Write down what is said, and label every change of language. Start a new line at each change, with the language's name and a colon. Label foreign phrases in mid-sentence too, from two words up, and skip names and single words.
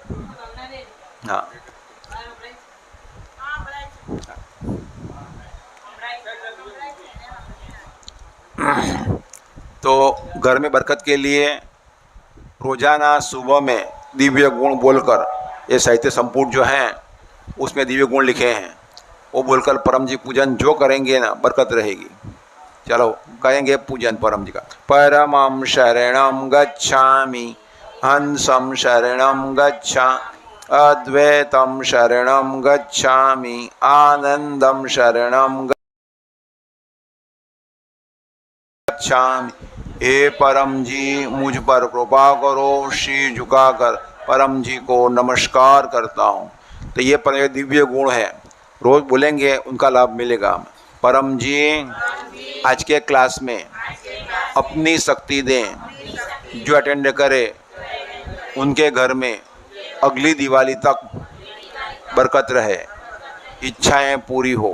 Hindi: हाँ तो घर में बरकत के लिए रोजाना सुबह में दिव्य गुण बोलकर, ये साहित्य संपुट जो है उसमें दिव्य गुण लिखे हैं, वो बोलकर परम जी पूजन जो करेंगे ना, बरकत रहेगी। चलो करेंगे पूजन परम जी का।
Sanskrit: परमं शरणं गच्छामि, हंसं शरणं गच्छामि, अद्वैतं शरणं गच्छामि, आनंदं शरणं गच्छामि।
Hindi: हे परम जी मुझ पर कृपा करो। शीर झुकाकर परम जी को नमस्कार करता हूँ। तो ये पर दिव्य गुण है, रोज बोलेंगे उनका लाभ मिलेगा। परम जी आज के क्लास में अपनी शक्ति दें, जो अटेंड करे उनके घर में अगली दिवाली तक बरकत रहे, इच्छाएं पूरी हो।